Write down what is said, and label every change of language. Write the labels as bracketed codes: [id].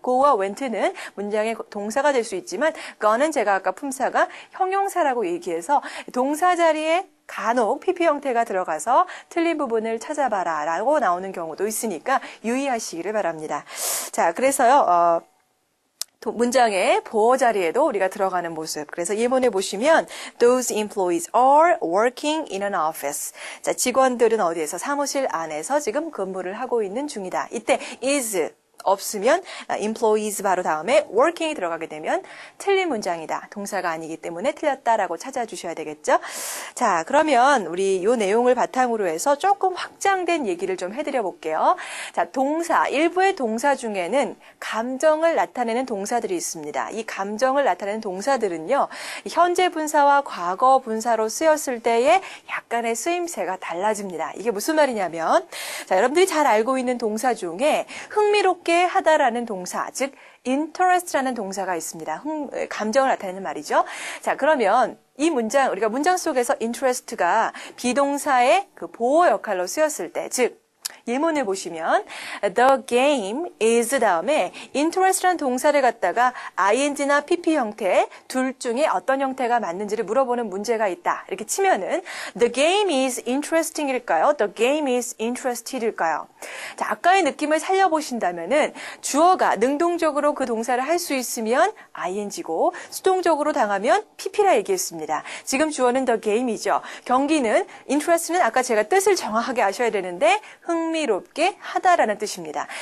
[ko] go와 went는 문장의 동사가 될 수 있지만 gone은 제가 아까 품사가 형용사라고 얘기해서 동사 자리에 간혹 pp 형태가 들어가서 틀린 부분을 찾아봐라 라고 나오는 경우도 있으니까 유의하시기를 바랍니다. 자, 그래서요 문장의 보호 자리에도 우리가 들어가는 모습. 그래서 예문에 보시면 [en] Those employees are working in an office. [ko] 자, 직원들은 어디에서 사무실 안에서 지금 근무를 하고 있는 중이다. 이때 is 없으면 employees 바로 다음에 working이 들어가게 되면 틀린 문장이다. 동사가 아니기 때문에 틀렸다라고 찾아주셔야 되겠죠. 자, 그러면 우리 이 내용을 바탕으로 해서 조금 확장된 얘기를 좀 해드려 볼게요. 자, 동사, 일부의 동사 중에는 감정을 나타내는 동사들이 있습니다. 이 감정을 나타내는 동사들은요, 현재 분사와 과거 분사로 쓰였을 때의 약간의 쓰임새가 달라집니다. 이게 무슨 말이냐면, 자, 여러분들이 잘 알고 있는 동사 중에 흥미롭게 하다라는 동사, 즉 interest라는 동사가 있습니다. 감정을 나타내는 말이죠. 자, 그러면 이 문장, 우리가 문장 속에서 interest가 비동사의 그 보호 역할로 쓰였을 때, 즉 예문을 보시면 the game is 다음에 interest란 동사를 갖다가 ing나 pp 형태 둘 중에 어떤 형태가 맞는지를 물어보는 문제가 있다. 이렇게 치면은 [en] the game is interesting일까요? the game is interested일까요? [ko] 자, 아까의 느낌을 살려보신다면은 주어가 능동적으로 그 동사를 할 수 있으면 ing고 수동적으로 당하면 pp라 얘기했습니다. 지금 주어는 the game이죠. 경기는 interest는 아까 제가 뜻을 정확하게 아셔야 되는데 흥미롭게 하다라는 뜻입니다.